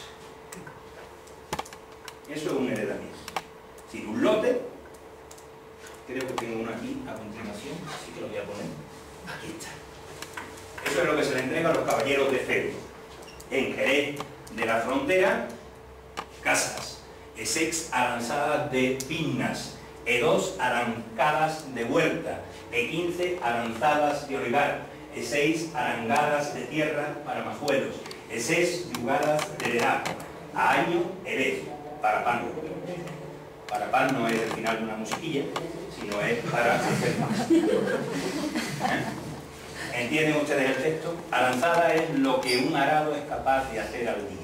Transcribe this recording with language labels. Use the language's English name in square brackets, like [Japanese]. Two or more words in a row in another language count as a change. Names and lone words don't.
[Spanish] Eso es un heredamiento. Es decir, un lote, creo que tengo uno aquí a continuación, así que lo voy a poner. Aquí está. Eso es lo que se le entrega a los caballeros de feudo. En Jerez de la Frontera, casas, E6 aranzadas de pinas, E2 arancadas de huerta, E15 aranzadas de olivar, E6 arangadas de tierra para majuelos, E6 yugadas de edad, a año Jerez, para pan. Para pan no es el final de una musiquilla, sino es para hacer más. ¿Entienden ustedes el texto? Aranzada es lo que un arado es capaz de hacer al día.